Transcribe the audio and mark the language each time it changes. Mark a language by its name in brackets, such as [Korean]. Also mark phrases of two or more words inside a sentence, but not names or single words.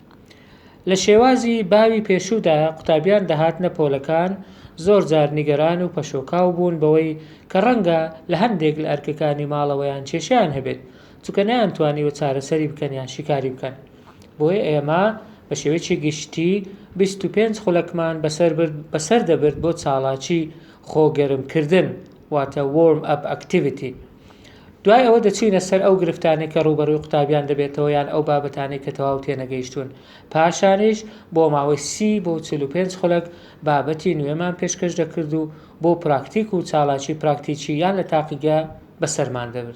[Central Kurdish] لە شێوازی باوی پێشوودا قوتابیان دەهاتنە پۆلەکان زۆر جار نیگەران و پەشۆکاو بوون بەوەی کە ڕەنگە لە هەندێک لە ئەرکەکانی ماڵەوەیان کێشیان هەبێت، چونکە نەیانتوانیوە چارەسەری بکەن یان شیکاری بکەن. بۆیە ئێمە بە شێوەیەکی گشتی 25 خولەکمان بەسەر دەبرد بۆ چاڵاکی خۆگەرمکردن، واتە [English] warm up activity. [Central Kurdish] دوای ئەوە دەچینە سەر ئەو گرفتانەی کە ڕوبەڕووی قوتابیان دەبێتەوە یان ئەو بابەتانەی کە تەواو تێنەگەیشتون. پاشانیش بۆ ماوەی 30 بۆ 45 خولەک بابەتی نوێمان پێشکەش دەکرد و بۆ پراکتیک و چاڵاکی پراکتیکی یان لە تاقیگە بەسەرمان دەبرد.